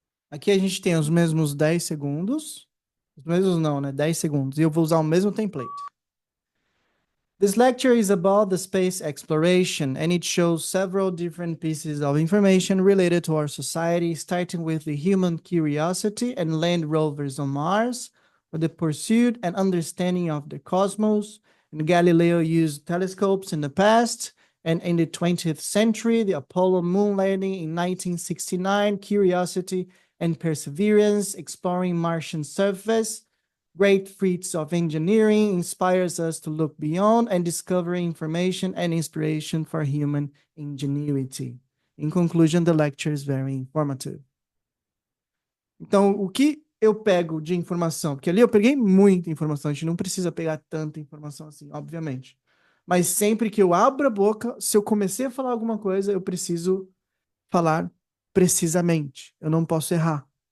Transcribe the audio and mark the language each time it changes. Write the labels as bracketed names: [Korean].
[Portuguese] Aqui a gente tem os mesmos 10 segundos. Os mesmos não, né? 10 segundos. E eu vou usar o mesmo template. [English] This lecture is about the space exploration, and it shows several different pieces of information related to our society, starting with the human curiosity and land rovers on Mars, for the pursuit and understanding of the cosmos. And Galileo used telescopes in the past, and in the 20th century, the Apollo moon landing in 1969, Curiosity and Perseverance, exploring Martian surface. Great feats of engineering inspires us to look beyond and discover information and inspiration for human ingenuity. In conclusion, the lecture is very informative. [Portuguese] Então, o que eu pego de informação? Porque ali eu peguei muita informação, a gente não precisa pegar tanta informação assim, obviamente. Mas sempre que eu abro a boca, se eu comecei a falar alguma coisa, eu preciso falar precisamente. Eu não posso errar.